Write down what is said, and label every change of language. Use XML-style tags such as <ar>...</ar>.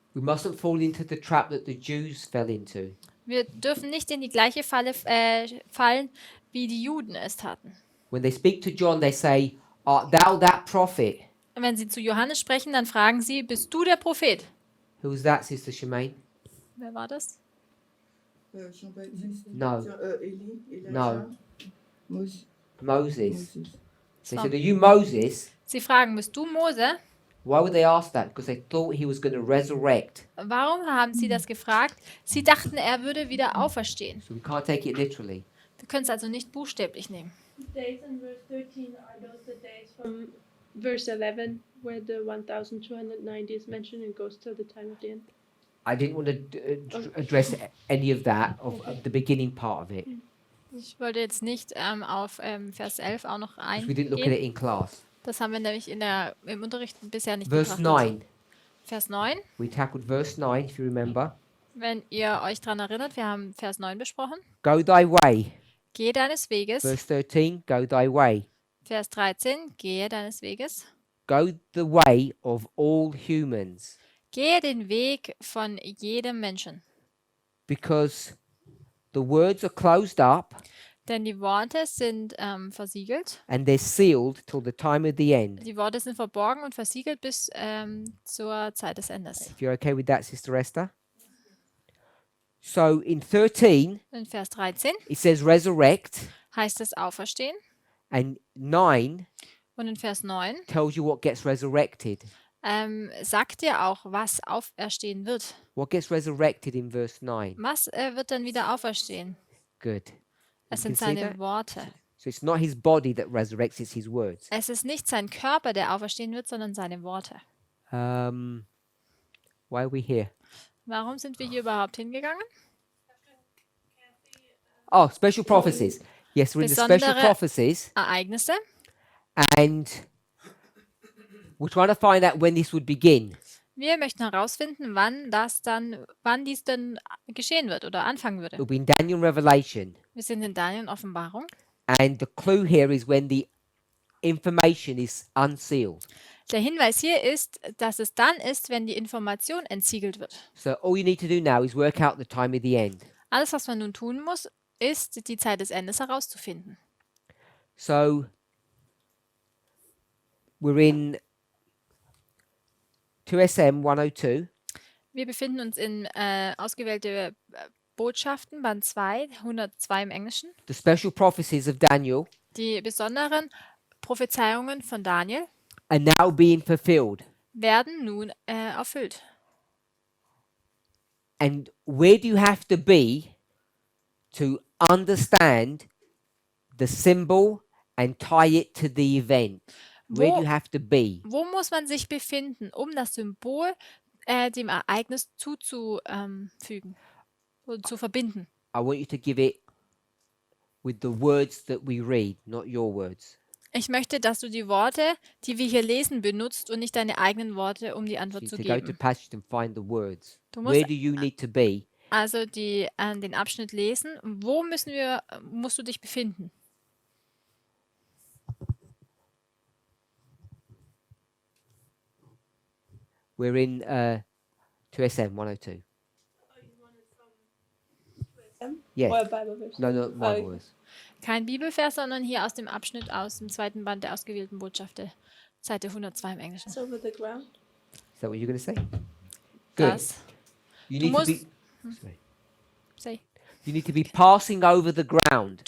<en>We mustn't fall into the trap that the Jews fell into.</en> <de>Wir dürfen nicht in die gleiche Falle fallen, wie die Juden es taten.</de> <en>When they speak to John, they say, art thou that prophet?</en> <de>Und wenn sie zu Johannes sprechen, dann fragen sie, bist du der Prophet?</de> <en>Who's that, Sister Shemaine?</en> <de>Wer war das?</de> <en>No. Eli, Elijah, No. Moses. Moses. They So. said, are you Moses?</en> <de>Sie fragen, bist du Mose?</de> <en>Why would they ask that? Because they thought he was going to resurrect.</en> <de>Warum haben sie das gefragt? Sie dachten, er würde wieder auferstehen.</de> <en>So we can't take it literally.</en> <de>Wir können es also nicht buchstäblich nehmen.</de> <en>The days in verse 13 are those the days from verse 11 where the 1290 is mentioned and goes till the time of the end. I didn't want to address any of that, of the beginning part of it,</en> <de>Ich wollte jetzt nicht auf Vers 11 auch noch</de> <en>because we didn't look at</en> <de>eingehen.</de> <en>it in class.</en> <de>Das haben wir nämlich im Unterricht bisher nicht</de> <en>Verse</en> <de>betrachtet. 9. Vers 9.</de> <en>We tackled verse 9, if you remember.</en> <de>Wenn ihr euch daran erinnert, wir haben Vers 9 besprochen.</de> <en>Go thy way.</en> <de>Gehe deines Weges.</de> <en>Verse 13, go thy way.</en> <de>Vers 13. Gehe deines Weges.</de> <en>Go the way of all humans.</en> <de>Gehe den Weg von jedem Menschen.</de> <en>Because the words are closed up</en> <de>Denn die Worte sind versiegelt.</de> <en>and they're sealed till the time of the end.</en> <de>Die Worte sind verborgen und versiegelt bis zur Zeit des Endes.</de> <en>If you're okay with that, Sister Esther. So in 13,</en> <de>In Vers 13</de> <en>it says resurrect,</en> <de>heißt es auferstehen.</de> <en>and 9</en> <de>Und in Vers 9</de> <en>tells you what gets resurrected.</en> <de>sagt dir auch, was auferstehen wird.</de> <en>What gets resurrected in verse 9?</en> <de>Was wird dann wieder auferstehen?</de> <en>Good.</en> <de>Es</de> <en>You can</en> <de>sind</de> <en>see</en> <de>seine</de> <en>that?</en> <de>Worte.</de> <en>So it's not his body that resurrects, it's his words.</en> <de>Es ist nicht sein Körper, der auferstehen wird, sondern seine Worte.</de> <en>Why are we here?</en> <de>Warum sind wir hier überhaupt hingegangen?</de> <en>Oh, special prophecies. Yes, we're in the special</en> <de>Besondere-</de> <en>prophecies,</en> <de>Ereignisse.</de> <en>and we're trying to find out when this would begin.</en> <de>Wir möchten herausfinden, wann dies denn geschehen wird oder anfangen würde.</de> <en>It'll be in Daniel and Revelation,</en> <de>Wir sind in Daniel und Offenbarung.</de> <en>and the clue here is when the information is unsealed.</en> <de>Der Hinweis hier ist, dass es dann ist, wenn die Information entsiegelt wird.</de> <en>So all you need to do now is work out the time of the end.</en> <de>Alles, was man nun tun muss, ist, die Zeit des Endes herauszufinden.</de> <en>So we're in 2SM 102.</en> <de>Wir befinden uns in ausgewählte Botschaften, Band 2, 102 im Englischen.</de> <en>The special prophecies of Daniel</en> <de>Die besonderen Prophezeiungen von Daniel</de> <en>are now being fulfilled.</en> <de>werden nun erfüllt.</de> <en>And where do you have to be to understand the symbol and tie it to the event? Where do</en> <de>Wo,</de> <en>you have to be?</en> <de>wo muss man sich befinden, um das Symbol dem Ereignis zuzufügen und zu verbinden?</de> <en>I want you to give it with the words that we read, not your words.</en> <de>Ich möchte, dass du die Worte, die wir hier lesen, benutzt und nicht deine eigenen Worte, um die</de> <en>So</en> <de>Antwort</de> <en>you</en> <de>zu</de> <en>to go to</en> <de>geben.</de> <en>passage and find the words.</en> <de>Du musst</de> <en>Where do you need to be?</en> <de>also den Abschnitt lesen. Wo musst du dich befinden?</de> <en>We're in 2SM 102. Yes. Or a Bible verse? No, not my Oh. words.</en> <de>Kein Bibelvers, sondern hier aus dem Abschnitt aus dem zweiten Band der ausgewählten Botschaften, Seite 102 im Englischen.</de> <en>It's over the ground. Is that what you're going to say? Good.</en> <de>Das,</de> <en>You</en> <de>Du</de> <en>need to</en> <de>musst-</de> <en>be. Sorry. say, You need to be passing over the ground.</en>